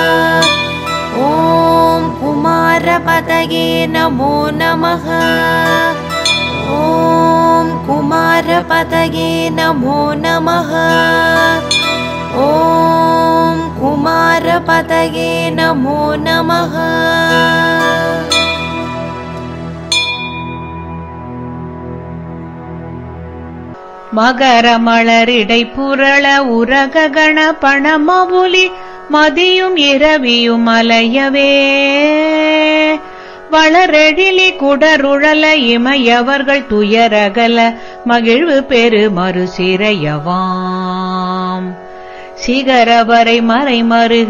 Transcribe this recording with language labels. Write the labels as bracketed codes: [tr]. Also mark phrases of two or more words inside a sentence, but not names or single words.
[sa] ॐ कुमारपतये नमो नमः। ॐ कुमारपतये नमो नमः। ॐ कुमारपतये नमो नमः। [ta] மகரமலரிடை புரள உரக கணபணமவுலி மதியும் இரவியும் அலையவே வளரெழிலி குடருழல இமையவர்கள் துயரகல மகிழ்வு பெரு மறுசிறையவாம் சிகரவரை மறை மருகு